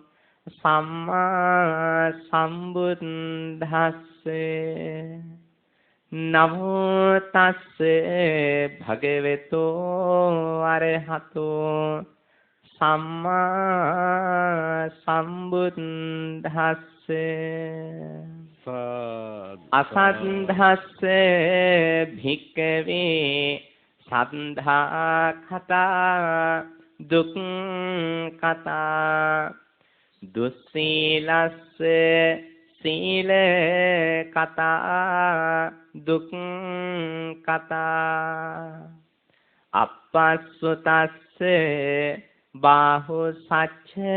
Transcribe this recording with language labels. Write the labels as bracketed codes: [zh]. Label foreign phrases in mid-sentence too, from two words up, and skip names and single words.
[pi] සම්මා සම්බුද්දස්ස නමෝ තස්ස භගවතු අරහතෝ සම්මා සම්බුද්දස්ස අසද්ධස්ස භික්ඛවේ සද්ධා කතා දුක්ඛතා දුස්සීලස්ස සීල කතා දුක්ඛතා අපස්සුතස්ස බාහු සච්ච